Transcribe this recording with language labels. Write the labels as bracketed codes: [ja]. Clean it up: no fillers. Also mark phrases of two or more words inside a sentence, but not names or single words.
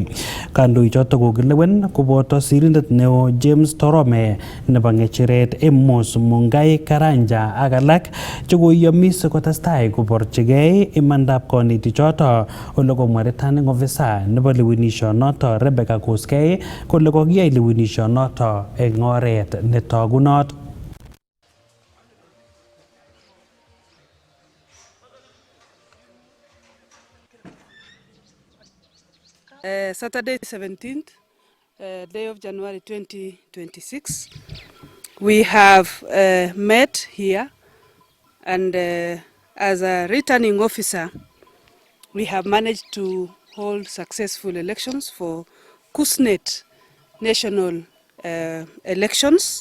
[kln] Kandoichoto kokilewen koboto sirindet neo James Torome nebo ng'echeret Amos Mungai Karanja ak alak chekoiyomis kotestai koborchigei imandab konetichoto ole komwa [en] returning officer [kln] nebo lewenishonoto Rebecca Koskei kole kokiyai lewenishonoto eng oret netogunot. [en] Saturday 17th, day of January 2026, we have met here, and as a returning officer, we have managed to hold successful elections for KUSNET national elections.